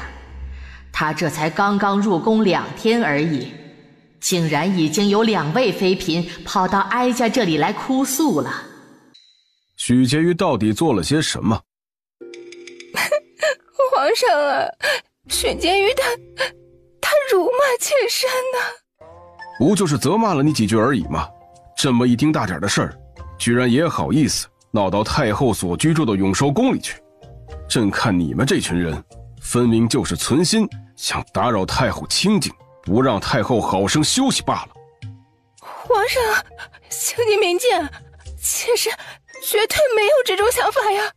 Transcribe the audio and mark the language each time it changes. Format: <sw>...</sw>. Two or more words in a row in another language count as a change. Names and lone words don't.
<zh>她這才剛剛入宮2天而已，竟然已經有2位妃嬪跑到哀家這裡來哭訴了。許婕妤到底做了些什麼？皇上啊，許婕妤她辱罵妾身呢。不就是責罵了你幾句而已嗎？這麼一丁大點的事兒，居然也好意思鬧到太後所居住的永壽宮裡去。朕看你們這群人，分明就是存心想打擾太后清靜，不讓太后好生休息罷了。皇上，請你明鑑，妾身絕對沒有這種想法呀。</zh>